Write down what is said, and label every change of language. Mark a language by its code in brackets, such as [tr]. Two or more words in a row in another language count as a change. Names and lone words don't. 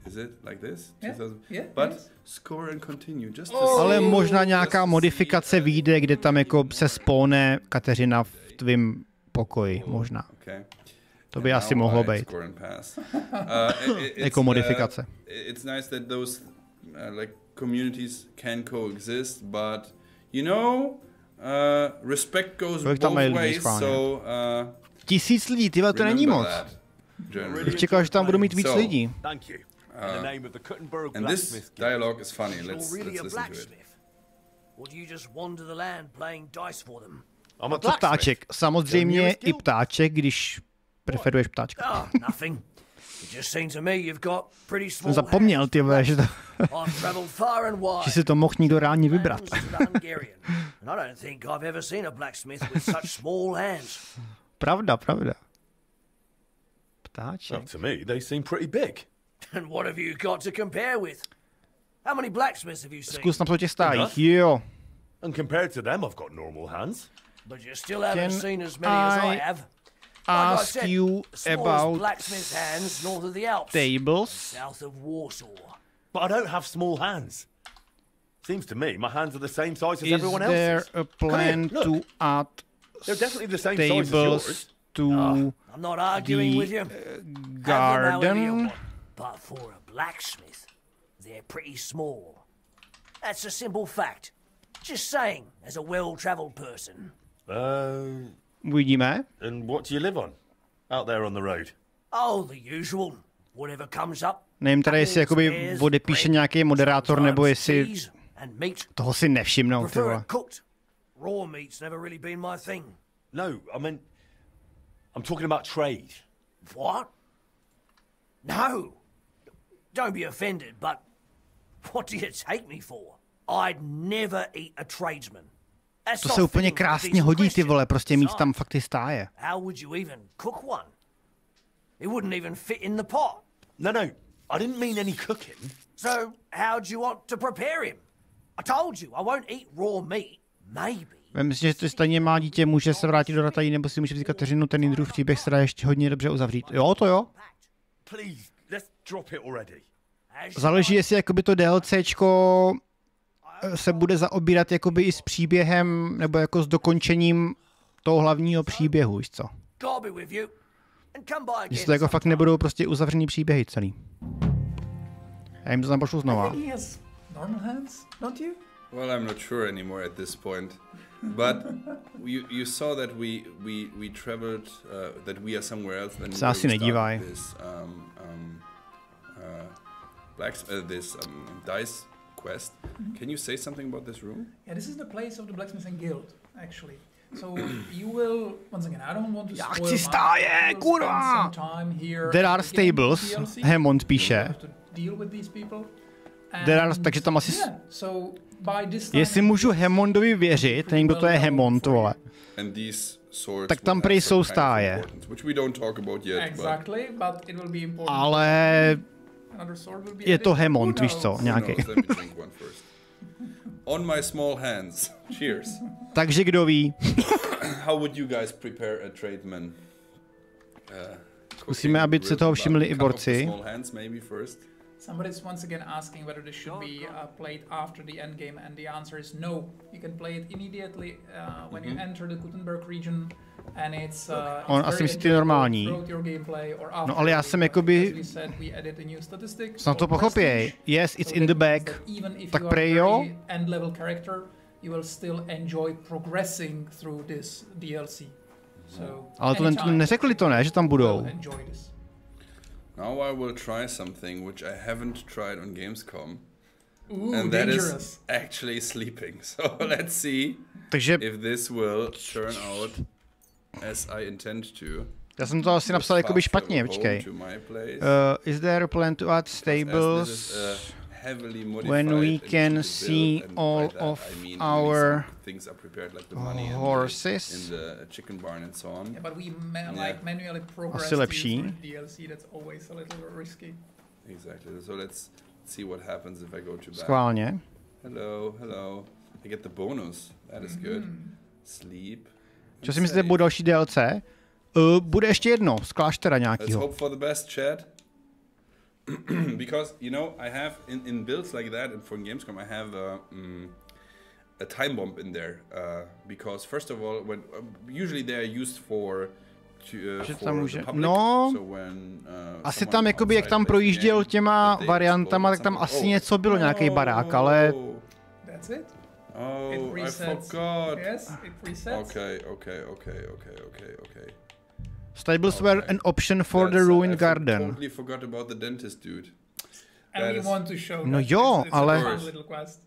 [cs] Ale možná nějaká modifikace vyjde, kde tam jako se spawne Kateřina v tvým pokoji, možná. To by asi mohlo být. Jako modifikace. [en] It's nice that those like communities can coexist, but you know, respect goes both ways, so [cs] 1000 lidí, tyhle, to není moc. Bych čekal, že tam budu mít víc lidí. [en] And this dialogue is funny. Let's listen to it. [cs] A co ptáček? Samozřejmě i ptáček, když preferuješ ptáčka. Jsem zapomněl, ty vole, že si to mohl někdo reálně vybrat. Pravda. Ptáček. [en] To me, they seem pretty big. And what have you got to compare with? How many blacksmiths have you seen? [cs] Zkus na těch stájích, jo. [en] And compared to them, I've got normal hands. But you still haven't seen as many as I have. Ask you about blacksmith's hands north of the Alps, tables. south of Warsaw. But I don't have small hands. Seems to me my hands are the same size as Is everyone else's. there a plan to add They're definitely the same size as yours. tables to I'm not arguing with you. garden? But for a blacksmith, they're pretty small. That's a simple fact. Just saying, as a well-traveled person. [cs] Uvidíme. [en] And what do you live on? Out there on the road? Oh, the usual. Whatever comes up. [cs] Nevím teda, jestli jakoby odepíše nějaký moderátor, nebo jestli toho si nevšimnou, ty vole. [en] Raw meat's never really been my thing. No, I mean, I'm talking about trade. What? No. Don't be offended, but what do you take me for? I'd never eat a tradesman. [cs] To se úplně krásně hodí, ty vole, prostě mít tam fakt ty stáje. [en] How would you even cook one? It wouldn't even fit in the pot. No, I didn't mean any cooking. So how do you want to prepare him? I told you, I won't eat raw meat. Maybe. [cs] Myslím, že to stejně má dítě, může se vrátit do Ratají, nebo si může vzít Kateřinu, ten Jindrův příběh se dá ještě hodně dobře uzavřít. Jo, to jo. [en] Please, let's drop it already. [cs] Záleží, jestli jakoby to DLCčko se bude zaobírat jakoby i s příběhem, nebo jako s dokončením toho hlavního příběhu, víš co? Jestli to jako fakt nebudou prostě uzavřený příběhy celý. Já jim to tam pošlu znova. [en] Well, I'm not sure anymore at this point. But you saw that we traveled, that we are somewhere else than [cs] se asi nedívaj. [en] This dice quest. Can you say something about this room? Yeah, this is the place of the blacksmithing guild, actually. So you will, once again, I don't want to spoil [cs] chci stáje, kurva! [en] There are stables, Hammond píše. [cs] Takže tam asi... Jestli můžu Hammondovi věřit, nevím, kdo to je Hammond, vole. Tak tam prej jsou stáje. Ale... je to Hammond, víš co, nějaký. [en] On my small hands. Cheers. [cs] Takže kdo ví? [en] How would you guys prepare a tradesman? [cs] Zkusíme, aby se toho všimli i borci. [en] Somebody's once again asking whether this should be played after the end game, and the answer is no. You can play it immediately when you enter the Gutenberg region, and it's [cs] On asi myslí normální. No ale já jsem jakoby... Snad to pochopěj. [en] Yes, it's in the back. [cs] Tak prej jo. [en] You will still enjoy progressing through this DLC. So, [cs] ale to neřekli to, ne, že tam budou. [en] Now I will try something which I haven't tried on Gamescom. Ooh, and that dangerous. is actually sleeping. So let's see if this will turn out as I intend to. [cs] Já jsem to asi napsal jakoby špatně, počkej. [en] Is there a plan to add stables when we can see all of our horses? [cs] Asi lepší. [en] Exactly. So let's see what happens if I go to back. [cs] Schválně. [en] Hello. I get the bonus. That is good. Sleep. [cs] Co si myslíte, bude další DLC? Bude ještě jedno, z kláštera nějakýho. [en] Let's hope for the best, chat. Because, you know, I have, in builds like that, and for Gamescom, I have a time bomb in there. Because, first of all, when usually they are used for the public. No, so when, [cs] asi tam, jakoby, jak tam projížděl těma variantama, tak tam asi něco bylo, nějaký barák, ale... [en] That's it? Oh, I forgot. Yes, it resets. Okay. Stables were an option for the ruined garden. I totally forgot about the dentist dude. And we want to show no that [cs] jo, [en] it's [cs] ale... [en] a fun little quest.